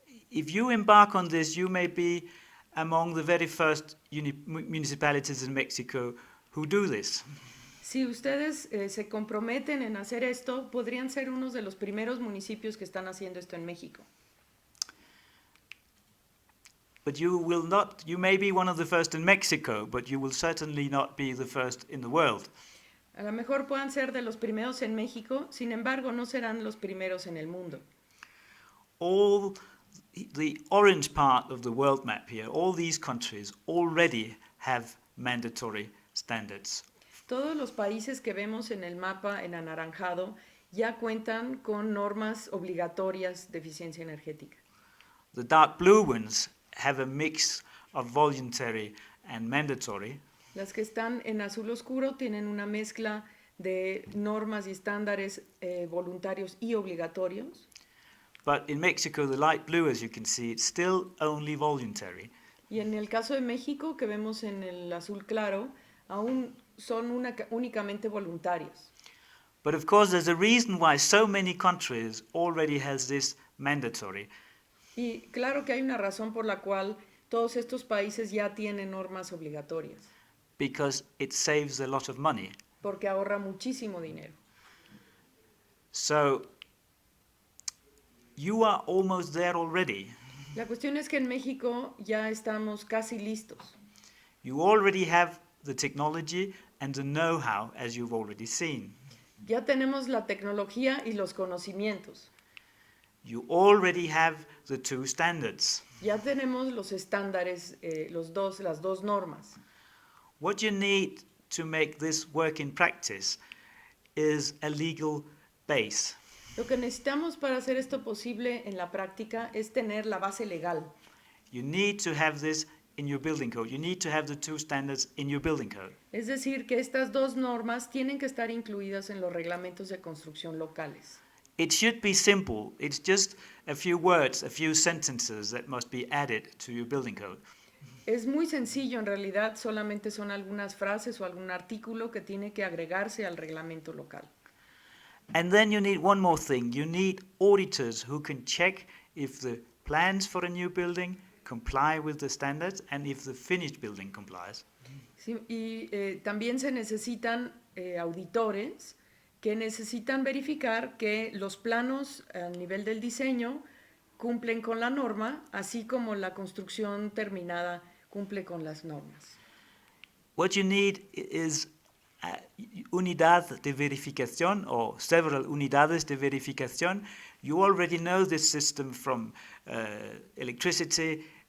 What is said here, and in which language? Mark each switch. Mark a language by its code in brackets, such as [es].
[en] If you embark on this, you may be among the very first municipalities in Mexico who do this. [es] Si ustedes se comprometen en hacer esto, podrían ser unos de los primeros municipios que están haciendo esto en México. [en] But you may be one of the first in Mexico, but you will certainly not be the first in the world. [es] A lo mejor puedan ser de los primeros en México, sin embargo no serán los primeros en el mundo. [en] All the orange part of the world map here, all these countries already have mandatory standards. [es] Todos los países que vemos en el mapa en anaranjado ya cuentan con normas obligatorias de eficiencia energética. [en] The dark blue ones have a mix of voluntary and mandatory. [es] Las que están en azul oscuro tienen una mezcla de normas y estándares voluntarios y obligatorios. [en] But in Mexico, the light blue, as you can see, it's still only voluntary. [es] Y en el caso de México, que vemos en el azul claro, aún son únicamente voluntarios. [en] But of course, there's a reason why so many countries already has this mandatory. [es] Y claro que hay una razón por la cual todos estos países ya tienen normas obligatorias. [en] Because it saves a lot of money. [es] Porque ahorra muchísimo dinero. [en] So, you are almost there already. [es] La cuestión es que en México ya estamos casi listos. [en] You already have the technology and the know-how, as you've already seen. [es] Ya tenemos la tecnología y los conocimientos. [en] You already have the two standards. [es] Ya tenemos los estándares, las dos normas. [en] What you need to make this work in practice is a legal base. [es] Lo que necesitamos para hacer esto posible en la práctica es tener la base legal. [en] You need to have this in your building code. You need to have the two standards in your building code. [es] Es decir, que estas dos normas tienen que estar incluidas en los reglamentos de construcción locales. [en] It should be simple. It's just a few words, a few sentences that must be added to your building code. [es] Es muy sencillo, en realidad solamente son algunas frases o algún artículo que tiene que agregarse al reglamento local. [en] And then you need one more thing. You need auditors who can check if the plans for a new building comply with the standards and if the finished building complies. [es] Sí, y también se necesitan auditores que necesitan verificar que los planos a nivel del diseño cumplen con la norma, así como la construcción terminada cumple con las normas. [en] What you need is a [es] unidad de verificación [en] or several [es] unidades de verificación. [en] You already know this system from electricity.